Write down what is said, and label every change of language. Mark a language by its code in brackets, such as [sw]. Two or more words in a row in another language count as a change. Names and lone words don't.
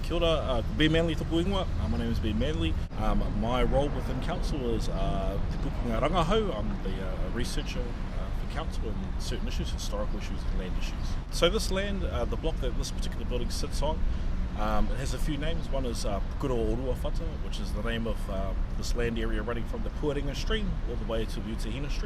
[mi] Kia ora, be Manley tōku ingoa. [en] My name is Ben Manley. My role within council is [mi] Te Pukenga Rangahau. [en] I'm the researcher for council on certain issues, historical issues and land issues. So this land, the block that this particular building sits on, it has a few names. One is Rotorua, which is the name of this land area running from the Puarenga stream all the way to the Utahina stream.